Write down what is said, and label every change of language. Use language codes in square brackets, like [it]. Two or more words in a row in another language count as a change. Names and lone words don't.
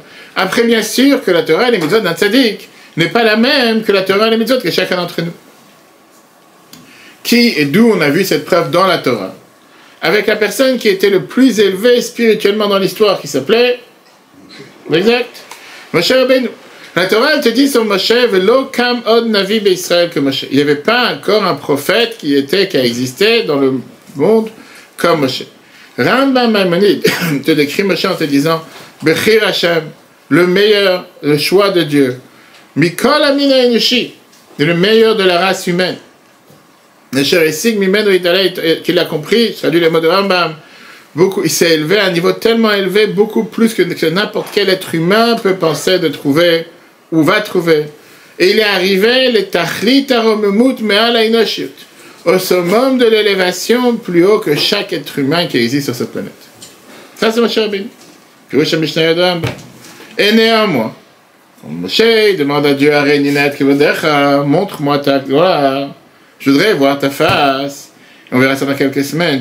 [fr] Après, bien sûr, que la Torah et les mitzvot d'un tzaddik n'est pas la même que la Torah et les mitzvot que chacun d'entre nous. Qui et d'où on a vu cette preuve dans la Torah? Avec la personne qui était le plus élevé spirituellement dans l'histoire, qui s'appelait, exact, Moshe Rabbeinu. La Torah, elle te dit sur Moshe, [he] ולא קם עוד נביא בישראל [fr] que Moshe. Il n'y avait pas encore un prophète qui a existé dans le monde comme Moshe. Rambam Maïmonide te décrit Moshe en te disant, [he] בחיר השם, [fr] le meilleur, le choix de Dieu. [he] מכל המין האנושי, [fr] le meilleur de la race humaine. Qu'il a compris, salut les mots de Rambam, il s'est élevé à un niveau tellement élevé, beaucoup plus que n'importe quel être humain peut penser de trouver ou va trouver. Et il est arrivé, le [he] תכלית הרוממות מעל האנושות, [fr] au summum de l'élévation plus haut que chaque être humain qui existe sur cette planète. Ça c'est Moshe Rabbeinu. Pirush HaMishnah de Rambam. Et néanmoins, Moshe demande à Dieu, montre-moi ta gloire. Je voudrais voir ta face. On verra ça dans quelques semaines.